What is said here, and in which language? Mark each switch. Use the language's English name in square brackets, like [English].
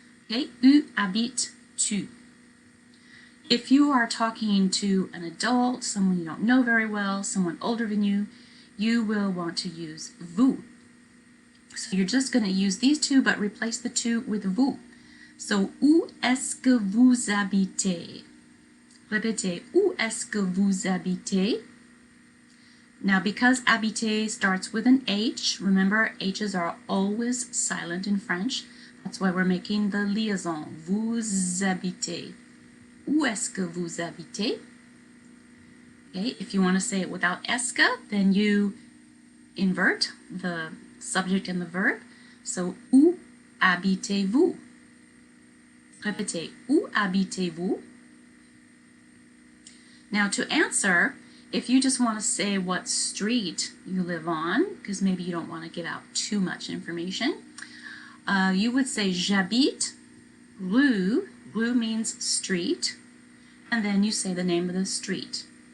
[English] Okay, [French] où habites-tu? [English] If you are talking to an adult, someone you don't know very well, someone older than you, you will want to use vous. So you're just going to use these two, but replace the tu with vous. [French] So, où est-ce que vous habitez? Répétez, où est-ce que vous habitez? [English] Now, because habiter starts with an H, remember H's are always silent in French. That's why we're making the liaison. [French] Vous habitez. Où est-ce que vous habitez? [English] Okay, if you want to say it without est-ce que, then you invert the subject and the verb. [French] So, où habitez-vous? Répétez, où habitez-vous? [English] Now, to answer, if you just want to say what street you live on, because maybe you don't want to give out too much information, you would say [French] j'habite rue. [English] Rue means street, and then you say the name of the street.